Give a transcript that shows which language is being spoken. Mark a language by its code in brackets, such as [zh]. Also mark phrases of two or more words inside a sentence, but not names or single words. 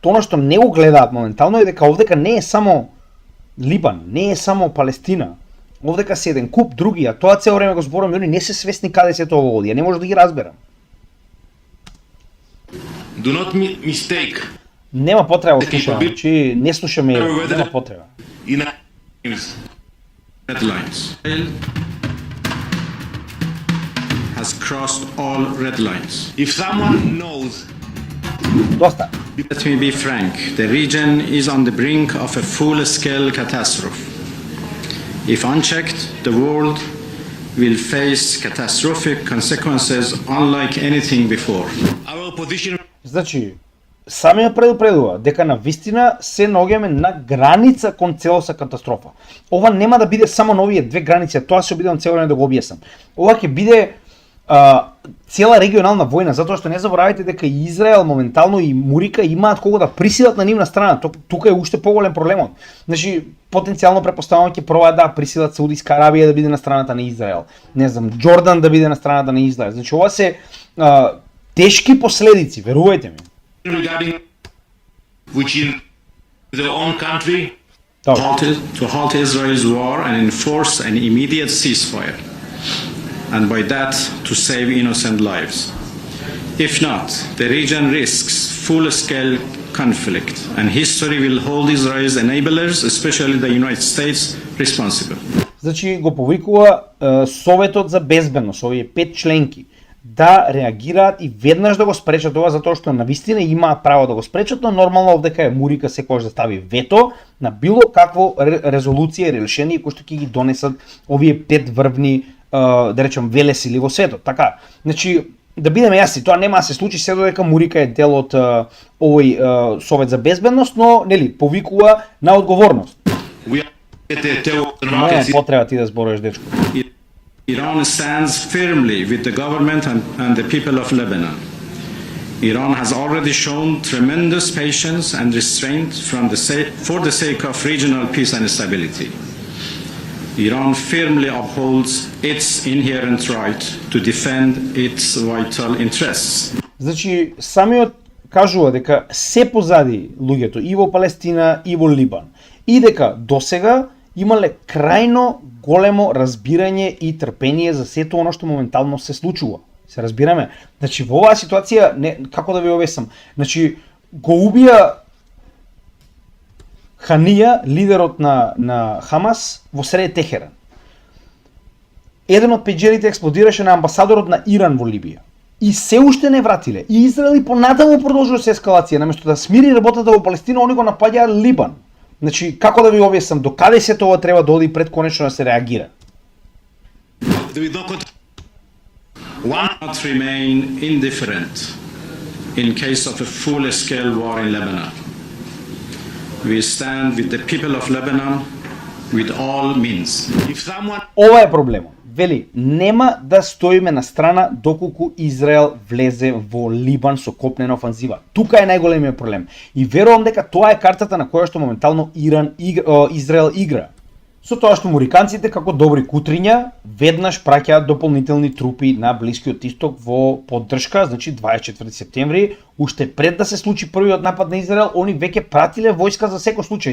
[mk] Тоа што не го гледаат моментално е дека овдека не е само Либан, не е само Палестина. Овдека се еден куп други, а тоа цело време го зборам, и они не се свесни каде се тоа води, не може да ги разберам. [en] Do not mistake. [mk] Нема потреба да слушаме, значи не слушаме, нема потреба. [en] In Red lines. Israel has crossed all red lines. if someone knows [mk] Доста. [en] Let me be frank, the region is on the brink of a full-scale catastrophe. If unchecked, the world will face catastrophic consequences unlike anything before. our position [mk] Значи, самиот предупредува дека на вистина се наоѓаме на граница кон целоса катастрофа. Ова нема да биде само на овие две граници, тоа се обидам цело време да го објаснам. Ова ќе биде цела регионална војна, затоа што не заборавајте дека и Израел моментално и Мурика имаат кого да присилат на нивна страна. Тука е уште поголем проблемот. Значи, потенцијално претпоставувам ќе пробаат да присилат Саудиска Арабија да биде на страната на Израел. Не знам, Џордан да биде на страната на Израел. Значи, ова се тешки последици, верувајте ми. [en] regarding which in their own country To halt Israel's war and enforce an immediate ceasefire, and by that to save innocent lives. If not, the region risks full-scale conflict, and history will hold Israel's enablers, especially the United States, responsible. [mk] Значи го повикува Советот за безбедност, овие 5 членки, да реагираат и веднаш да го спречат ова, затоа што навистина имаат право да го спречат, но нормално овдека е Мурика секогаш да стави вето на било какво резолуција или решение кои што ќе ги донесат овие 5 врвни, да речем, велесили во светот. Така, значи, да бидеме јасни, тоа нема да се случи се додека Мурика е дел од овој Совет за безбедност, но нели повикува на одговорност. [en] we are at the [mk] Нема потреба ти да зборуваш, дечко. [en] Iran stands firmly with the government and the people of Lebanon. Iran has already shown tremendous patience and restraint for the sake of regional peace and stability. Iran firmly upholds its inherent right to defend its vital interests. [mk] Значи, самиот кажува дека се позади луѓето и во Палестина и во Либан и дека досега имале крајно големо разбирање и трпение за сето оно што моментално се случува. Се разбираме? Значи, во оваа ситуација, како да ви објаснам, значи, го убија Ханија, лидерот на Хамас, во сред Техеран. Еден од пеџерите експлодираше на амбасадорот на Иран во Либија. И се уште не вратиле. И Израел и понатаму продолжува се ескалација. Наместо да смири работата во Палестина, они го напаѓаат Либан. Значи, како да ви објаснам, до каде се тоа треба да оди пред конечно да се реагира? [en] One not remain indifferent in case of a full-scale war in Lebanon. We stand with the people of Lebanon with all means. if someone [mk] Ова е проблемот. Вели, нема да стоиме на страна доколку Израел влезе во Либан со копнена офанзива. Тука е најголемиот проблем. И верувам дека тоа е картата на која што моментално Израел игра. Со тоа што муриканците како добри кутриња веднаш праќаат дополнителни трупи на Блискиот Исток во поддршка, значи 24 септември, уште пред да се случи првиот напад на Израел, они веќе пратиле војска за секој случај.